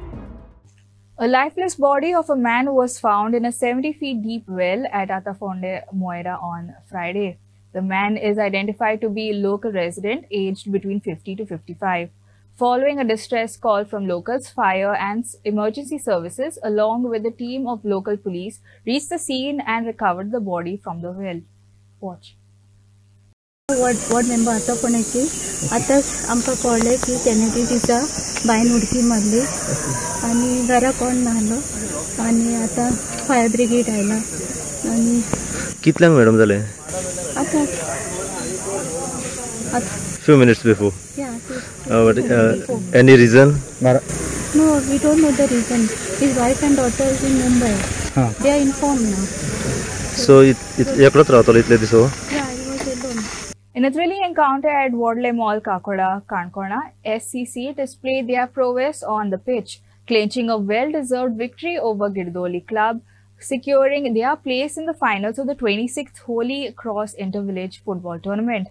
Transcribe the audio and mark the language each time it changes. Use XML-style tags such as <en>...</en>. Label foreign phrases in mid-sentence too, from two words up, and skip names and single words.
<en>A lifeless body of a man was found in a 70 feet deep well at Atafonde, Moira on Friday. The man is identified to be a local resident aged between 50 to 55. Following a distress call from locals, fire and emergency services along with a team of local police reached the scene and recovered the body from the well. Watch. ward member</en> <kok>आता फोण्याची आताच आमकां कळ्ळें की कॅनेडी दिसा बायन उडकी मारली आनी घरा कोण नाहलो आनी आतां</kok> <en>fire brigade</en> <kok>आयला आनी कितल्यांक मॅडम जालें आतां</kok> <en>few minutes before. Any reason? No, we don't know the reason. His wife and daughter is in Mumbai. They are informed now.</en> <kok>So एकलोच रावतलो इतले दिसो?</kok> <en>Yeah, he was alone. In a thrilling encounter at Wardley Mall, Kakoda, Kankona, SCC displayed their prowess on the pitch, clinching a well-deserved victory over Girdoli Club, securing their place in the finals of the 26th Holy Cross Inter-Village Football Tournament.</en>